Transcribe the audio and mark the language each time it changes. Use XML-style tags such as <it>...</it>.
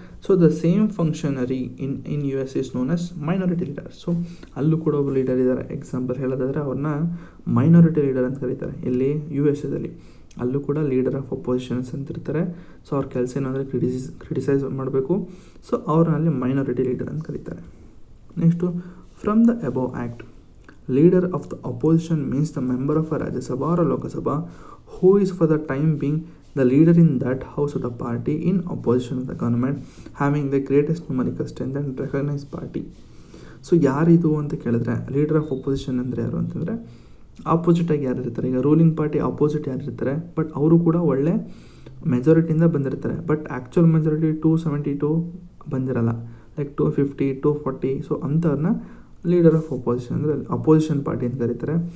<en>So the same functionary in US is known as minority leader.</en> <kn>So ಅಲ್ಲೂ ಕೂಡ ಒಬ್ಬರು leader ಇದ್ದಾರೆ. ಎಕ್ಸಾಂಪಲ್ ಹೇಳೋದಾದರೆ ಅವ್ರನ್ನ ಮೈನಾರಿಟಿ ಲೀಡರ್ ಅಂತ ಕರೀತಾರೆ. ಇಲ್ಲಿ USA ಅಲ್ಲೂ ಕೂಡ ಲೀಡರ್ ಆಫ್ ಅಪೋಸಿಷನ್ಸ್ ಅಂತ ಇರ್ತಾರೆ. ಸೊ ಅವ್ರ ಕೆಲಸ ಏನಂದರೆ ಕ್ರಿಟಿಸೈಸ್ ಮಾಡಬೇಕು. ಸೊ ಅವ್ರನ್ನಲ್ಲಿ ಮೈನಾರಿಟಿ ಲೀಡರ್ ಅಂತ ಕರೀತಾರೆ.</kn> <en>Next, from the above act, leader of the opposition means the member of a Rajya Sabha or a Lok Sabha who is for the time being the leader in that house of the party in opposition of the government having the greatest numerical strength and recognized party.</en> <kn>So ಯಾರಿದು ಅಂತ ಕೇಳಿದ್ರೆ, leader of opposition ಅಂದರೆ ಯಾರು ಅಂತಂದರೆ ಆಪೋಸಿಟಾಗಿ ಯಾರು ಇರ್ತಾರೆ. ಈಗ ruling party opposite ಯಾರು ಇರ್ತಾರೆ, ಬಟ್ ಅವರು ಕೂಡ ಒಳ್ಳೆ ಮೆಜಾರಿಟಿಯಿಂದ ಬಂದಿರ್ತಾರೆ. ಬಟ್ ಆ್ಯಕ್ಚುಯಲ್ ಮೆಜಾರಿಟಿ 272 ಬಂದಿರಲ್ಲ, ಲೈಕ್ 250 240. ಸೊ ಅಂಥವ್ರನ್ನ ಲೀಡರ್ ಆಫ್ ಅಪೋಸಿಷನ್ ಅಂದರೆ ಅಪೋಸಿಷನ್ ಪಾರ್ಟಿ ಅಂತ ಕರೀತಾರೆ.</kn>